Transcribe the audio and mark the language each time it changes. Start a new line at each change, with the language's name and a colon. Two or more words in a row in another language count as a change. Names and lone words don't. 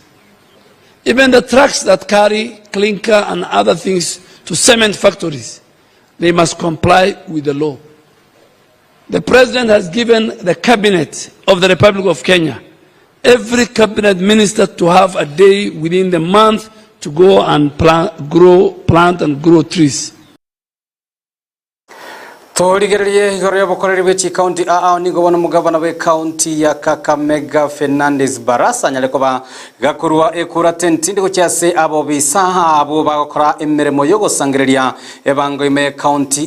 English: Even the trucks that carry clinker and other things to cement factories, they must comply with the law. The President has given the Cabinet of the Republic of Kenya, every Cabinet Minister, to have a day within the month to go and plant and grow trees.
Gusii: Torigererie igoro yobokoreri bw'eki county nigo bono mugabana we county ya Kakamega Fernandez Barasa nyalekoba gakurwa ekura tentindi kukyase abo bisaha abo bagokora emiremo yo gosangireria ebango ime county